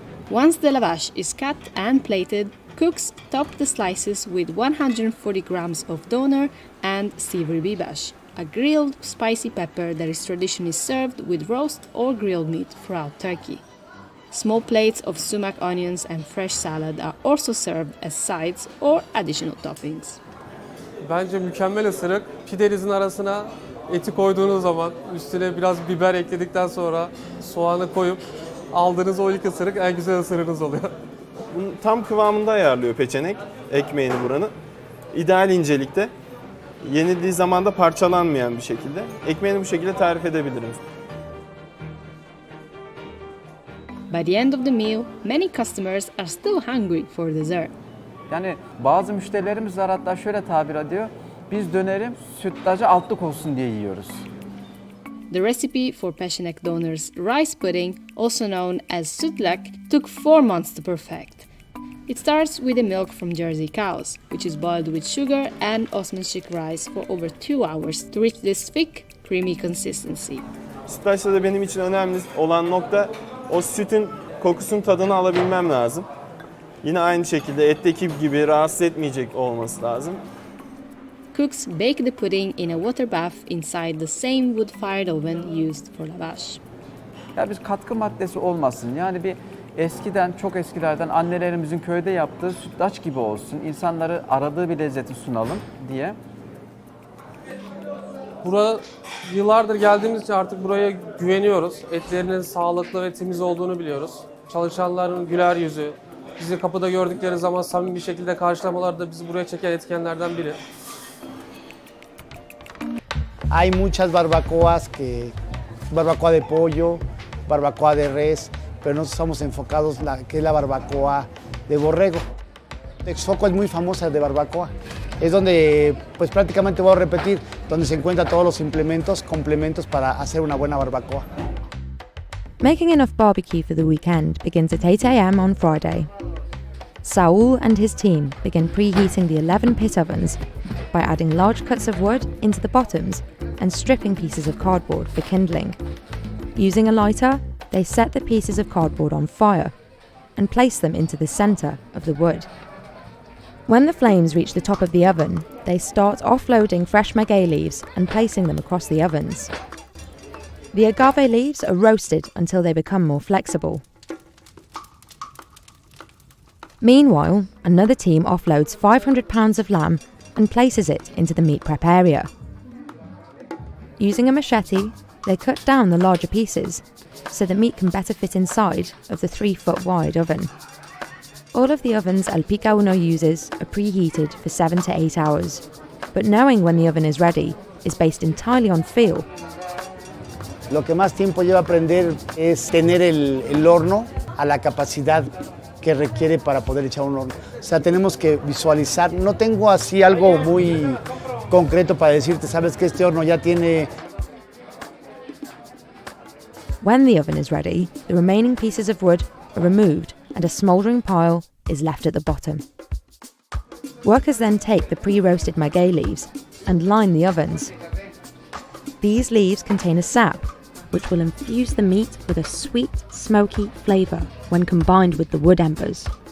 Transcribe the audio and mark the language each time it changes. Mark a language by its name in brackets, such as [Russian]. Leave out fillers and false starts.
[English] Once the lavash is cut and plated, Cooks top the slices with 140 grams of doner and sivri bibash, a grilled spicy pepper that is traditionally served with roast or grilled meat throughout Turkey. Small plates of sumac onions and fresh salad are also served as sides or additional toppings. [Turkish] Bence mükemmel ısırık. Pidenizin arasına eti koyduğunuz zaman üstüne biraz biber ekledikten sonra soğanı koyup aldığınız o ilk ısırık en güzel ısırığınız oluyor. Bunu tam kıvamında ayarlıyor peçenek ekmeğini buranın. İdeal incelikte. Yenildiği zaman da parçalanmayan bir şekilde. Ekmeğini bu şekilde tarif edebilirim. [English] By the end of the meal, many customers are still hungry for dessert. [Turkish] Yani bazı müşterilerimiz var, hatta şöyle tabir ediyor. Biz döneri sütlacı altlık olsun diye yiyoruz. [English] The recipe for peşinek doner's rice pudding, also known as sütlak, took 4 months to perfect. It starts with the milk from Jersey cows, which is boiled with sugar and Osmanşik rice for over 2 hours to reach this thick, creamy consistency. [Turkish] Sütlaçta da benim için önemli olan nokta o sütün kokusun tadını alabilmem lazım. Yine aynı şekilde etteki gibi rahatsız etmeyecek olması lazım. [English] Cooks bake the pudding in a water bath inside the same wood-fired oven used for lavash. [Turkish] Ya bir katkı maddesi olmasın. Yani bir eskiden, çok eskilerden annelerimizin köyde yaptığı sütlaç gibi olsun. İnsanları aradığı bir lezzeti sunalım diye. Buraya yıllardır geldiğimiz için artık buraya güveniyoruz. Etlerinin sağlıklı ve temiz olduğunu biliyoruz. Çalışanların güler yüzü, bizi kapıda gördükleri zaman samimi bir şekilde karşılamaları da bizi buraya çeken etkenlerden biri. [Spanish] Hay muchas barbacoas, barbacoa de pollo, barbacoa de res, pero nosotros estamos enfocados en que es la barbacoa de borrego. Texcoco es muy famosa de barbacoa. Es donde, pues prácticamente voy a repetir, donde se encuentran todos los implementos, complementos para hacer una buena barbacoa. [English] Making enough barbecue for the weekend begins at 8 a.m. on Friday. Saul and his team begin preheating the 11 pit ovens by adding large cuts of wood into the bottoms and stripping pieces of cardboard for kindling. Using a lighter, they set the pieces of cardboard on fire and place them into the centre of the wood. When the flames reach the top of the oven, they start offloading fresh maguey leaves and placing them across the ovens. The agave leaves are roasted until they become more flexible. Meanwhile, another team offloads 500 pounds of lamb and places it into the meat prep area. Using a machete, they cut down the larger pieces so the meat can better fit inside of the 3-foot wide oven. All of the ovens El Pica Uno uses are preheated for 7 to 8 hours, but knowing when the oven is ready is based entirely on feel. [Spanish] Lo que más tiempo lleva aprender es tener el horno a la capacidad que requiere para poder echar un horno. O sea, tenemos que visualizar. No tengo así algo muy concreto para decirte, sabes que este horno ya tiene. [English] When the oven is ready, the remaining pieces of wood are removed and a smouldering pile is left at the bottom. Workers then take the pre-roasted maguey leaves and line the ovens. These leaves contain a sap, which will infuse the meat with a sweet, smoky flavour when combined with the wood embers.